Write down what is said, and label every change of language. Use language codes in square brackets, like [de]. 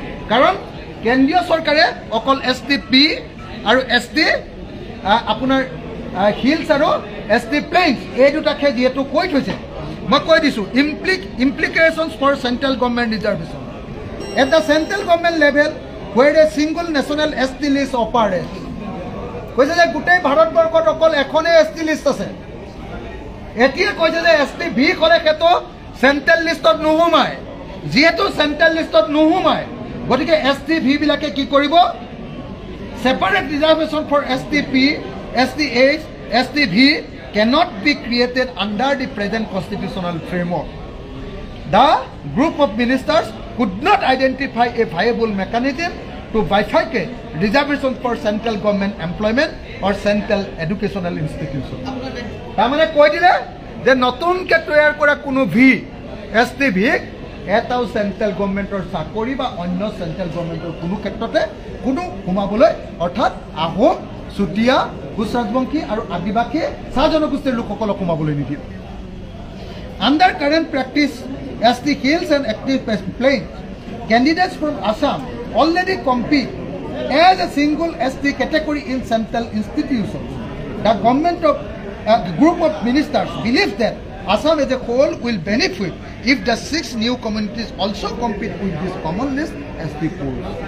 [as] কাৰণ কেন্দ্ৰীয় চৰকাৰে অকল STP আৰু ST আপোনাৰ হিলছ আৰু ST প্লেইনছ এই দুটাকে যিহেতু কৈ থৈছে, মই কৈ দিছোঁ [en] Implications for central government reservation at the central government level where a single national ST list operates. [as] কৈছে যে গোটেই ভাৰতবৰ্ষত অকল এখনেই ST লিষ্ট আছে। এতিয়া কৈছে যে STV ক'লে সেইটো চেণ্ট্ৰেল লিষ্টত নোসোমায়। যিহেতু চেণ্ট্ৰেল লিষ্টত নোসোমায়, গতিকে STV বিলাকে কি কৰিব? [en] Separate reservation for STP, STH, STV cannot be created under the present constitutional framework. The group of ministers could not identify a viable mechanism to bifurcate reservation for central government employment or central educational institution. [as] তাৰমানে কৈ দিলে যে নতুনকৈ তৈয়াৰ কৰা কোনো STV এটাও central গভৰ্ণমেণ্টৰ চাকৰি বা অন্য চেণ্ট্ৰেল গভৰ্ণমেণ্টৰ কোনো ক্ষেত্ৰতে কোনো সোমাবলৈ, অৰ্থাৎ আহোম, চুতীয়া, কোচ ৰাজবংশী আৰু আদিবাসী চাহ জনগোষ্ঠীৰ লোকসকলক সোমাবলৈ নিদিয়ে। [en] Under current practice ST Hills and Active Plains, candidates from Assam already compete as a single ST category in central institutions. The government of group of ministers believe that Assam as a whole will benefit if the 6 new communities also compete with this common list ST pools.